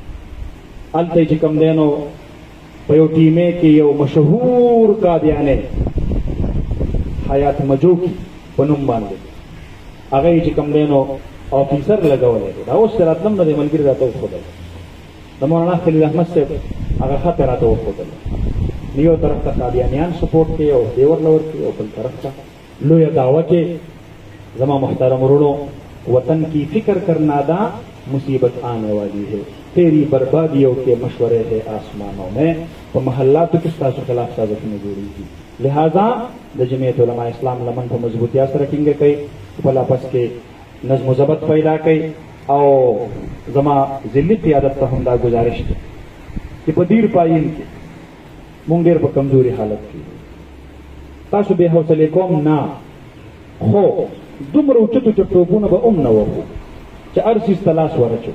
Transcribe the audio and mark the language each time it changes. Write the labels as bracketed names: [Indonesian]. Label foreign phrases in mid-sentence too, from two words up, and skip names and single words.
[Pashto] هلته چې کوم دی نو په یو ټیمې کې یو مشهور قادیانی حیات مجوکی په نوم باندې هغه یې چې کوم دی نو آفیسر لګولی دی. دا اوس چې راتلم نو د ملګري راته وښودل د مولانا خلیل احمد صاحب هغه خط یې راته وښودل. یو طرف ته قادیانیان سپورټ کوي او دی ورله ورکوي او بل طرف ته لویه دعوه کې زما محترم ورونو [Urdu] وطن کی فکر کرنا دا مصیبت آنے والی ہے تیری بربادیوں کے مشورے ہے آسمانوں میں [Pashto] په محلاتو کې ستاسو خلاف سازشونه جوړېږي. لہذا د جمعیت علماء اسلام لمن په مضبوطیا سره ټینګه کوي، خپل آپس کې نظم و ضبط پیدا کوي او زما ذلي قیادت ته هم دا گزارش دی چې په دیر پایین کې مونږ ډېر په کمزوري حالت کې تاسو بې حوصلې کوم نه، خو دومره اوچتو ټوپونه به هم نه وهو چې هر څیز ته لاس ورچو.